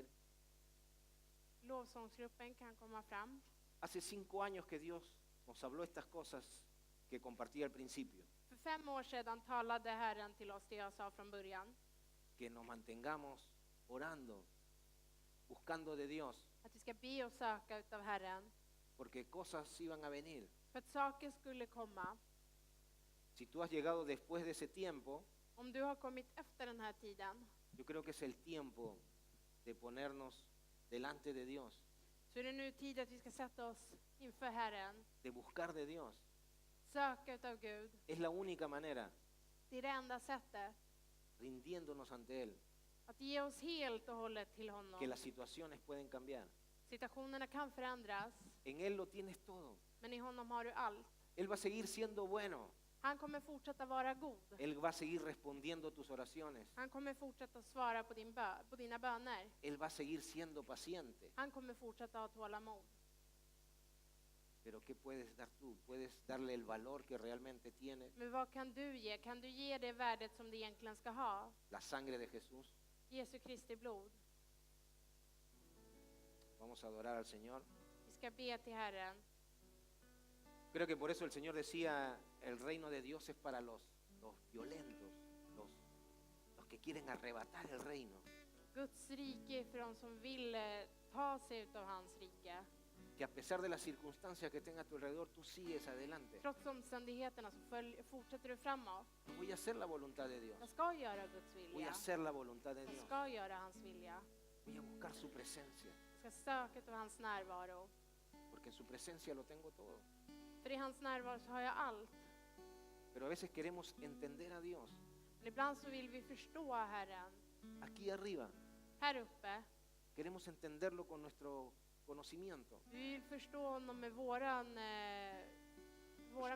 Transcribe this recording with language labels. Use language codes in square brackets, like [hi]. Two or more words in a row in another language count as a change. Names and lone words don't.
[sv] Lovsångsgruppen kan komma fram. [es] Hace 5 años que Dios nos habló estas cosas que compartí al principio. [sv] För 5 år sedan talade Herren till oss det jag sa från början. [es] Que nos mantengamos orando, buscando de Dios, [sv] Att vi ska be och söka utav Herren. [es] porque cosas iban a venir. [sv] För att saker skulle komma. [es] Si tú has llegado después de ese tiempo, [sv] Om du har kommit efter den här tiden, [es] yo creo que es el tiempo de ponernos delante de Dios, [sv] så är det nu tid att vi ska sätta oss inför Herren. [es] de buscar de Dios. [sv] Söka utav Gud. [es] Es la única manera, [sv] Det är det enda sättet. [es] rindiéndonos ante Él, [sv] Att ge oss helt och hållet till honom. [es] que las situaciones pueden cambiar. [sv] Situationerna kan förändras, [es] En Él lo tienes todo. [sv] men i honom har du allt. [es] Él va a seguir siendo bueno. [sv] Han kommer fortsätta vara god. [es] Él va a seguir respondiendo tus oraciones. [sv] Han kommer fortsätta svara på dina böner. [es] Él va a seguir siendo paciente. [sv] Han kommer fortsätta ha tålamod. [es] Pero ¿qué puedes dar tú? ¿Puedes darle el valor que realmente tiene? [sv] Men vad kan du ge? Kan du ge det värdet som det egentligen ska ha? [es] La sangre de Jesús. [sv] Jesu Kristi blod. [es] Vamos a adorar al Señor. [sv] Vi ska be till Herren. [es] Creo que por eso el Señor decía, el reino de Dios es para los violentos, los que quieren arrebatar el reino. [sv] Guds rike är för de som vill ta sig utav hans rike. [es] Que a pesar de las circunstancias que tenga a tu alrededor, tú sigues adelante. [sv] Trots omständigheterna så fortsätter du framåt. [es] Voy a hacer la voluntad de Dios. [sv] Jag ska göra Guds [es] Voy a [sv] vilja. [es] hacer la voluntad de [sv] Jag [es] Dios. [sv] ska göra hans vilja. [es] Voy a buscar su presencia. [sv] Jag ska söka utav hans närvaro. [es] Porque en su presencia lo tengo todo. [sv] För i hans närvaro så har jag allt. [es] Pero a veces queremos entender a Dios. [sv] Men ibland så vill vi förstå Herren. [es] Aquí arriba, [sv] Här uppe. [es] queremos entenderlo con nuestro conocimiento. [sv] Vi vill förstå honom med våran Förstånd.